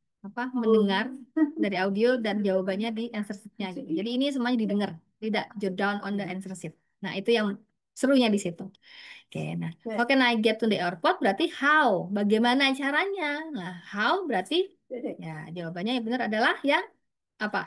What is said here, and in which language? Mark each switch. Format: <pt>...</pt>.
<id>mendengar dari audio dan jawabannya di answer sheet-nya gitu. Jadi ini semuanya didengar, tidak</id> <en>jot down on the answer sheet.</en> <id>Nah, itu yang serunya di situ.</id> <en>Oke, nah, how can I get to the airport?</en> <id>Berarti how, bagaimana caranya? Nah, how berarti ya jawabannya yang benar adalah yang apa?</id>